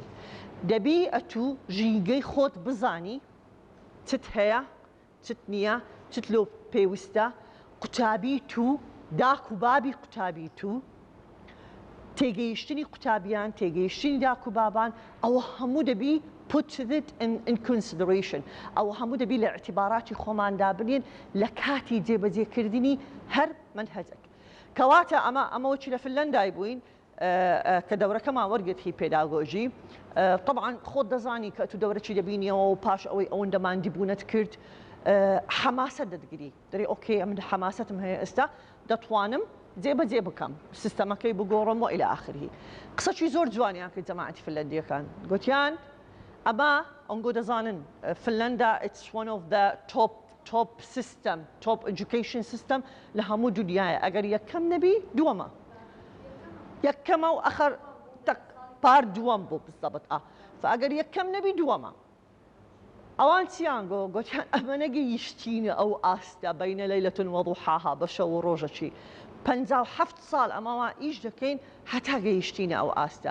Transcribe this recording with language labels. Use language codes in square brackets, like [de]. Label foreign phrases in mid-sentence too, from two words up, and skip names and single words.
[ku] دەبی ئەتوو ژینگەی خۆت بزانی چت هەیە، چت نییە، چت لۆ پێویستە، قوتابی تو، داک و بابی قوتابی تو، تێگەیشتنی قوتابیان، تێگەیشتنی داک و بابان، ئەوە هەموو دەبی [en] put it in consideration. [ku] ئەوە هەموو دەبی لە اعتیباراتی خۆماندا بنین لە کاتی جێبەجێکردنی هەر منهەجێک. کەواتە ئەمە وەکی لە فنلەندای بووین کە دەورەکەمان وەرگرتی پێداگۆژی. طبعا خۆت دەزانی کە تو دەورەی دەبینیەوە و پاش ئەوەی ئەوەندەماندی بوونەت کرد حەماسە دەدگری، دەری ئۆکێ ئەم حەماسەتم هەیە ئێستا دەتوانم جێبەجێ بکەم، سیستەمەکەی بگۆڕم و [ar] ئیلە ئاخری. [ku] قسەی زۆر جوانیان کرد جەماعەتی فنلەندیەکان، گوتیان ئەمە ئەنگۆ دەزانن فنلەندا [en] it's one of the top system, top education system [ku] لە هەموو دنیاە. ئەگەر یەکەم نەبی دووەمە، یەکەمە و ئەخەر پار دووەم بوو بزەبت ئەگەر یەکەم نەبی دووەمە. ئەوان چیان گوتیان ئەمە نەگەیشتینە ئەو ئاستە [ar] بەینە لەیلەتون وەضوحاها [ku] بەشە و ڕۆژەکی 57 ساڵ ئەمەوە ئیش دەکەین هەتا گەیشتینە ئەو ئاستە.